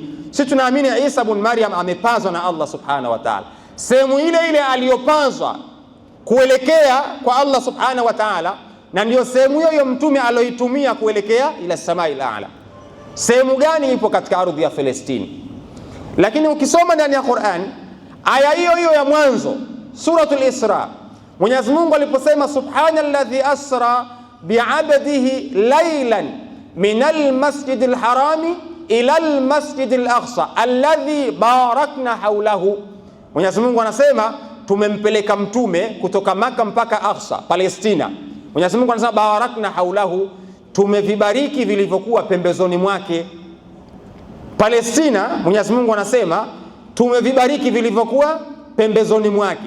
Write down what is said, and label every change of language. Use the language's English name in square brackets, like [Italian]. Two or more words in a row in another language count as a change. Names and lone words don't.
[Swahili] Sisi tunaamini Isa ibn Maryam amepazwa na Allah [Arabic] سبحانه وتعالى, [Swahili] sehemu ile ile aliyopazwa kuelekea kwa Allah [Arabic] سبحانه وتعالى, [Swahili] na ndio sehemu hiyo mtume aloitumia kuelekea [Arabic] إلى السماء الأعلى. [Swahili] Sehemu gani? Ipo katika ardhi ya Palestina. Lakini ukisoma ndani ya Qur'an aya hiyo hiyo ya mwanzo suratul Isra, Mwenyezi Mungu aliposema [Arabic] سبحان الذي أسرى بعبده ليلا من المسجد الحرام إلى المسجد الأقصى الذي باركنا حوله. [Swahili] Mwenyezi Mungu anasema tumempeleka mtume kutoka Maka mpaka Aqsa, Palestina. Mwenyezi Mungu anasema [Arabic] باركنا حوله, [Swahili] tumevibariki vilivyokuwa pembezoni mwake. Palestina, Mwenyezi Mungu anasema tumevibariki vilivyokuwa pembezoni mwake.